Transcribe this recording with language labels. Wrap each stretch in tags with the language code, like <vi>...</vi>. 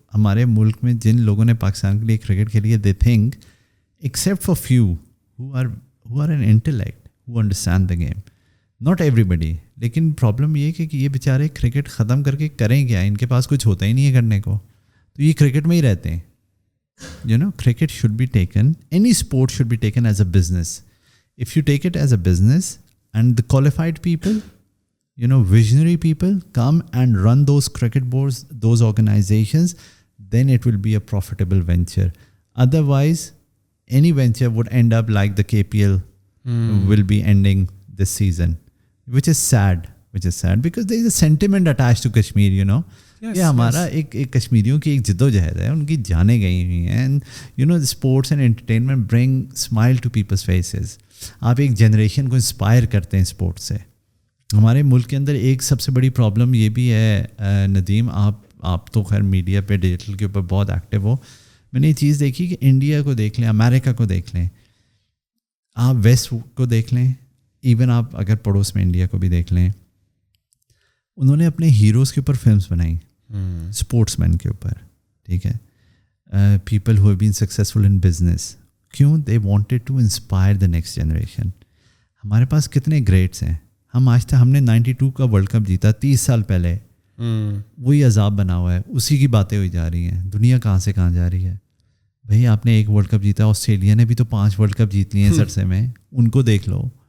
<ur>ہمارے ملک میں جن لوگوں نے پاکستان کے لیے کرکٹ کھیلی ہے,</ur> <en>They think except for few who are an intellect, who understand the game, not everybody.</en> <ur>لیکن پرابلم یہ کہ یہ بیچارے کرکٹ ختم کر کے کریں کیا, ان کے پاس کچھ ہوتا ہی نہیں ہے کرنے کو, تو یہ کرکٹ میں ہی رہتے ہیں.</ur> <en>Cricket should be taken, any sport should be taken as a business. If you take it as a business and the qualified people, visionary people come and run those cricket boards, those organizations, then it will be a profitable venture. Otherwise, any venture would end up like the KPL will be ending this season, which is sad because there is a sentiment attached to Kashmir,</en> <ur>یہ ہمارا ایک کشمیریوں کی ایک جد و جہد ہے, ان کی جانیں گئی ہوئی ہیں.</ur> <en>And sports and entertainment bring smile to people's faces.</en> <ur>آپ ایک جنریشن کو انسپائر کرتے ہیں اسپورٹس سے. ہمارے ملک کے اندر ایک سب سے بڑی پرابلم یہ بھی ہے ندیم, آپ تو خیر میڈیا پہ ڈیجیٹل کے اوپر بہت ایکٹیو ہو, میں نے یہ چیز دیکھی کہ انڈیا کو دیکھ لیں, امریکہ کو دیکھ لیں, آپ ویسٹ کو دیکھ لیں, ایون آپ اگر پڑوس میں انڈیا کو بھی دیکھ لیں, انہوں نے اپنے ہیروز کے اوپر فلمس بنائیں, اسپورٹس مین کے اوپر, ٹھیک ہے,</ur> <en>People who have been successful in business. کیوں؟ They wanted to inspire the next generation.</en> <ur>ہمارے پاس کتنے گریٹس ہیں, ہم آج تک, ہم نے 92 کا ورلڈ کپ جیتا 30 سال پہلے, وہی عذاب بنا ہوا ہے, اسی کی باتیں ہوئی جا رہی ہیں. دنیا کہاں سے کہاں جا رہی ہے بھائی. آپ نے ایک ورلڈ کپ جیتا, آسٹریلیا نے بھی تو 5 ورلڈ کپ جیت لیے ہیں اس عرصے میں, ان کو دیکھ لو.</ur>